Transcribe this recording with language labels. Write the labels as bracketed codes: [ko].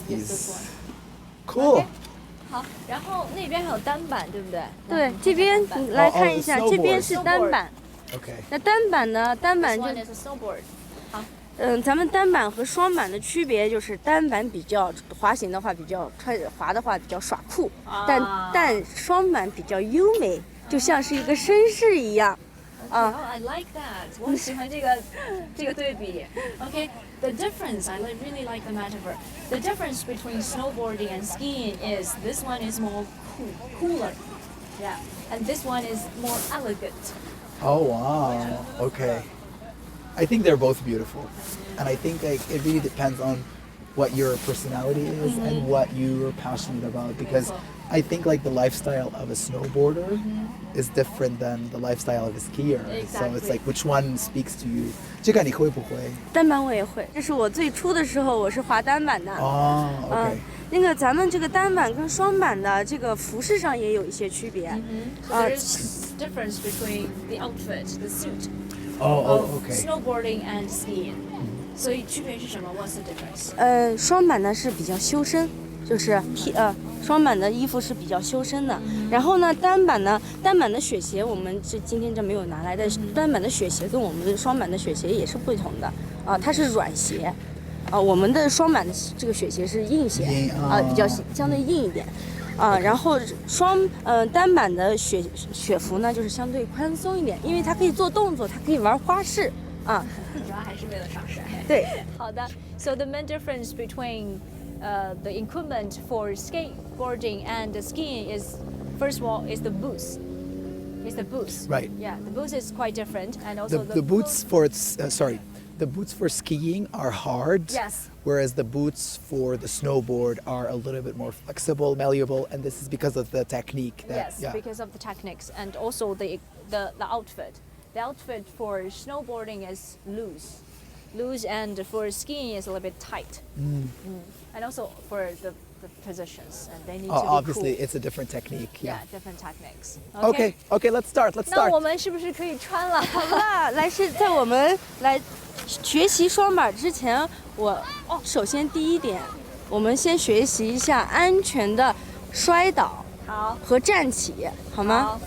[en] this these. one. Cool. [zh] Okay. 好，然后那边还有单板，对不对？对，这边你来看一下，这边是单板。 [en] Okay. [zh] 那单板呢？单板 [en] This [zh] 就 [en] one is a snowboard. [zh] 咱们单板和双板的区别就是单板比较滑行的话比较滑的话比较耍酷，但双板比较优美，就像是一个绅士一样。 [en] Oh, I like that. [zh] 我很喜欢这个对比。 [en] Okay, the difference, really like the metaphor. The difference between snowboarding and skiing is this one is more cooler, yeah, and this one is more elegant. Oh wow. Okay. I think they're both beautiful, and I think like it really depends on what your personality is and what you're passionate about because I think like the lifestyle of a snowboarder is different than the lifestyle of a skier. So it's like which one speaks to you. [zh] 这个你会不会？单板我也会，这是我最初的时候我是滑单板的。哦 ，OK。那个咱们这个单板跟双板的这个服饰上也有一些区别。 [en] So there's difference between the outfit, the suit Oh, of okay. snowboarding and skiing. [zh] 所以区别是什么 ？ [en] What's the difference? [zh] 双板呢是比较修身，就是双板的衣服是比较修身的。然后呢，单板的雪鞋我们今天这没有拿来的，单板的雪鞋跟我们的双板的雪鞋也是不同的啊，它是软鞋。我们的双板的这个雪鞋是硬鞋，比较相对硬一点，然后单板的雪服呢就是相对宽松一点，因为它可以做动作，它可以玩花式啊。主要还是为了上山。对，好的。 [en] So the main difference between the equipment for skateboarding and skiing is, first of all, is the boots. It's the boots. Right. Yeah, the boots is quite different, and also The boots for the boots for skiing are hard. Yes. Whereas the boots for the snowboard are a little bit more flexible, malleable, and this is because of the technique. Yes, because of the techniques and also the outfit. The outfit for snowboarding is loose, and for skiing is a little bit tight. And also for the positions, and they need to be obviously, cool. it's a different technique. Yeah, different techniques. Okay, let's start. [zh] 那我们是不是可以穿了？好了，在我们来学习双板之前，首先第一点，我们先学习一下安全的摔倒和站起，好吗？